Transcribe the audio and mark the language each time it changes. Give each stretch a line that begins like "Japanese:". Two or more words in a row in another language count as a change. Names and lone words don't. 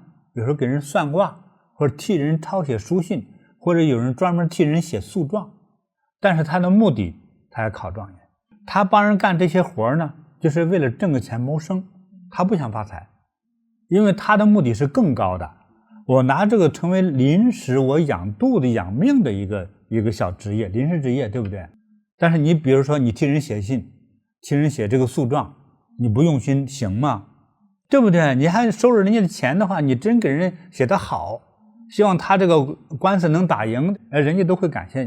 Chinese: 有时候给人算卦，或者替人抄寫书信，或者有人专門替人写诉状，但是他的目的他要考状元，他帮人幹这些活呢，就是為了掙個錢謀生，他不想發財，因為他的目的是更高的，我拿這個成為臨時我養肚子養命的一個小職業，臨時職業，對不對？但是你比如說你替人寫信，替人寫這個訴狀，你不用心行嗎？對不對？你還收着人家的錢的話，你真給人寫得好，希望他這個官司能打贏，人家都會感謝你。